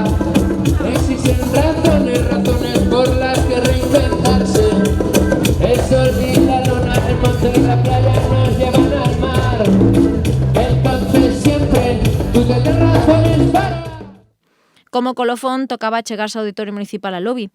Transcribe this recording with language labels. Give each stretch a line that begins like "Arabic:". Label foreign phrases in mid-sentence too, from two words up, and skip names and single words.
Spanish: Existen razones por las que reinventarse. El sol y la luna, el monte y la playa nos llevan al mar. Entonces siempre tú tienes razones para... Como colofón,
Galician: tocaba chegarse ao Auditorio Municipal a Lobi.